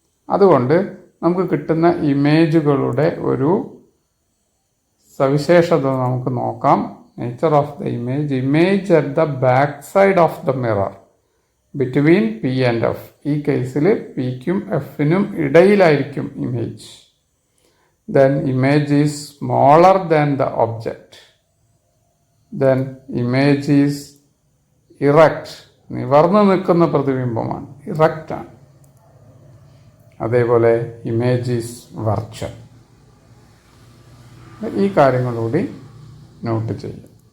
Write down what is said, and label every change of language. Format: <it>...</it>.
<ml>അതുകൊണ്ട് നമുക്ക് കിട്ടുന്ന ഇമേജുകളുടെ ഒരു സവിശേഷത നമുക്ക് നോക്കാം.</ml> <en>Nature of the image at the back side of the mirror between P and F.</en> <ml>ഈ കേസിൽ പിക്കും എഫിനും ഇടയിലായിരിക്കും image.</ml> <en>Then image is smaller than the object. Then image is erect.</en> <ml>നിവർന്നു നിൽക്കുന്ന പ്രതിബിംബമാണ്, ഇറക്റ്റ് ആണ്. അതേപോലെ</ml> <en>Image is virtual.</en> <ml>ഈ കാര്യങ്ങളൂടി not ചെയ്യുക.</ml>